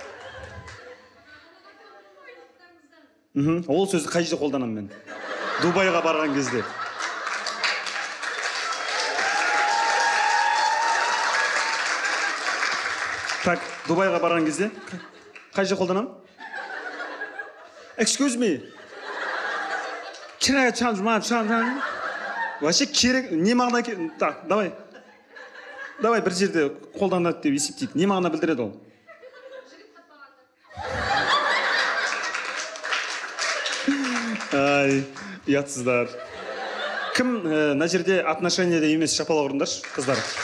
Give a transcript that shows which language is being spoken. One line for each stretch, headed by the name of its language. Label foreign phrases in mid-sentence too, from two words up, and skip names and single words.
Kazakh: Ол сөзді қай жерде қолданамын мен? Дубайға барған кезде. Так, Дубайға барған кезде қай жерде қолданамын?
English: Excuse me. Can I change my time?
Kazakh: Вообще керек, не мағына керек?
Russian: Так, давай.
Kazakh: Давай бір жерде қолданады деп есептейді. Не мағына білдіреді ол? Ай, ұятсыздар. Кім мына жерде отношениеде емес шапалақ ұрыңдаршы, қыздар?